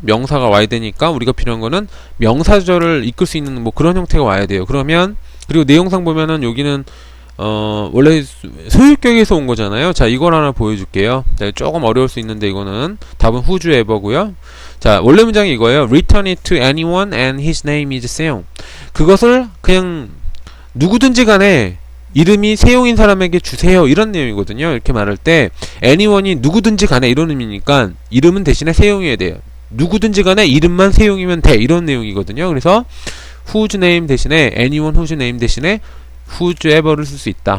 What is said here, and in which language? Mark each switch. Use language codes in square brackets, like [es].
[ko] 명사가 와야 되니까 우리가 필요한 거는 명사절을 이끌 수 있는 뭐 그런 형태가 와야 돼요. 그러면 그리고 내용상 보면은 여기는 원래 소유격에서 온 거잖아요. 자, 이걸 하나 보여줄게요. 자, 조금 어려울 수 있는데 이거는 답은 whose ever고요. 자, 원래 문장이 이거예요. [en] Return it to anyone and his name is 세용. [ko] 그것을 그냥 누구든지 간에 이름이 세용인 사람에게 주세요. 이런 내용이거든요. 이렇게 말할 때 anyone이 누구든지 간에 이런 의미니까 이름은 대신에 세용이어야 돼요. 누구든지 간에 이름만 세용이면 돼. 이런 내용이거든요. 그래서 whose name 대신에 anyone whose name 대신에 whose ever를 쓸 수 있다.